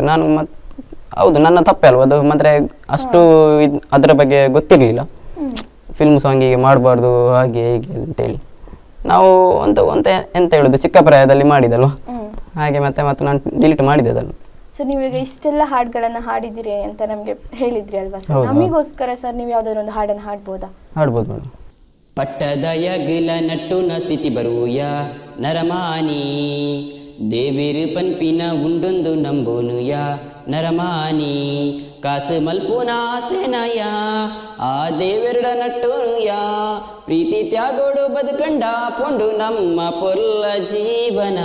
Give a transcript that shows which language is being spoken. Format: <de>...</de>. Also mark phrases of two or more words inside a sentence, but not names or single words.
<kn>ನಾನು ಹೌದು ನನ್ನ ತಪ್ಪೆ ಅಲ್ವ ಅದು, ಮಾತ್ರ ಅಷ್ಟು ಅದರ ಬಗ್ಗೆ ಗೊತ್ತಿರಲಿಲ್ಲ,</kn> <en>film songige</en> <kn>ಮಾಡಬಾರ್ದು ಹಾಗೆ ಹೀಗೆ ಅಂತೇಳಿ. ನಾವು ಎಂತ ಹೇಳೋದು, ಚಿಕ್ಕ ಪ್ರಾಯದಲ್ಲಿ ಮಾಡಿದಲ್ವ, ಹಾಗೆ ಮತ್ತೆ ನಾನು ಡಿಲೀಟ್ ಮಾಡಿದೆ ಅದನ್ನು. ಸರ್ ನೀವೀಗ ಇಷ್ಟೆಲ್ಲ ಹಾಡುಗಳನ್ನ ಹಾಡಿದಿರಿ ಅಂತ ನಮ್ಗೆ ಹೇಳಿದ್ರಿ ಅಲ್ವಾ ಸರ್, ನಮಗೋಸ್ಕರ ಸರ್ ನೀವು ಯಾವ್ದಾದ್ರು ಒಂದು ಹಾಡನ್ನು ಹಾಡ್ಬೋದಾ? ಹಾಡ್ಬೋದು ಮೇಡಮ್.</kn> <tcy>ಪಟ್ಟದಯಗಿಲ ನಟ್ಟುನ ಸ್ಥಿತಿ ಬರುಯ ನರಮಾನಿ, ದೇವಿರು ಪನ್ಪಿನ ಉಂಡೊಂದು ನಂಬೋನುಯ ನರಮಾನಿ, ಕಾಸು ಮಲ್ಪುನ ಆಸೆನಯ ಆ ದೇವೆರಡ ನಟ್ಟುನುಯ, ಪ್ರೀತಿ ತ್ಯಾಗೋಡು ಬದುಕಂಡ ಪೊಂಡು ನಮ್ಮ ಪೊಲ್ಲ ಜೀವನ.</tcy>